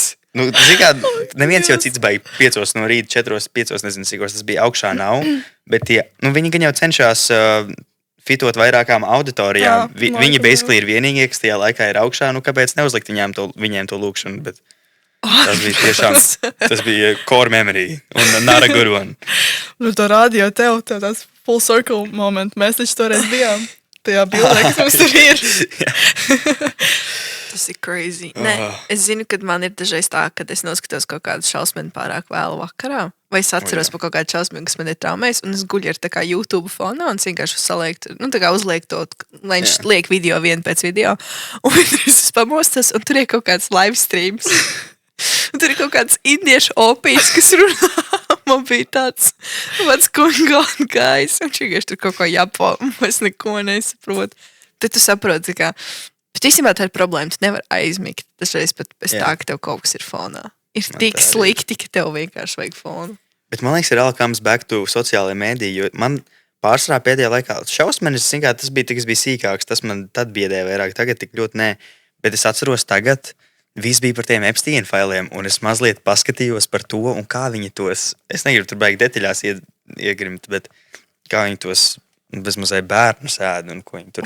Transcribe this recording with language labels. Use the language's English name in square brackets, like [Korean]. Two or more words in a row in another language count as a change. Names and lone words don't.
[Latvian] Nu, zin kā, neviens jau cits baigi 5 no rīta, 4, 5, nezinu, cikos tas bija augšā nav, bet tie, nu, viņi gan jau cenšas fitot vairākām auditorijām. Viņi basically ir vienīgie, kas tajā laikā ir augšā, nu, kāpēc neuzlikt viņiem to lūkšanu, bet tas bija tiešām, tas bija [English] core memory [Latvian] un [English] not a good one. [Latvian] Nu, to radio tev tāds [English] full circle moment, [Latvian] mēs taču toreiz bijām tajā bildē, kas mums tur ir. Tas ir crazy. Nē, es zinu, kad man ir dažreiz tā, kad es noskatos kaut kādu šausmeni pārāk vēlu vakarā, vai es atceros par kaut kādu šausmeni, kas man ir traumējis, un es guļu ar tā kā YouTube fonā, un es vienkārši uzliek to, lai viņš liek video vienu pēc video, un es pamostos, un tur ir kaut kāds [English] live streams. [Latvian] Un tur ir kaut kāds indiešu opijas, kas runā. Man bija tāds, [English] what's going on, guys? [Latvian] Un vienkārši tur kaut ko jāpo, un es neko nesaprotu. Tad tu saproti, ka bet īstenībā tā ir problēma, tu nevar aizmigt. Dažreiz pat bez tā, ka tev kaut kas ir fonā. Ir tik slikti, ka tev vienkārši vajag fonu. Bet man liekas, ir [English] all comes back to [Latvian] sociālajiem mēdījiem, jo man pārsvarā pēdējā laikā šausmenis, zin kā, tas bija sīkāks, tas man tad biedēja vairāk, tagad tik ļoti nē. Bet es atceros tagad, viss bija par tiem Epstein failiem, un es mazliet paskatījos par to, un kā viņi tos, es negribu tur baigi detaļās iegrimt, bet kā viņi tos bezmazai bērnus ēd, un ko viņi tur.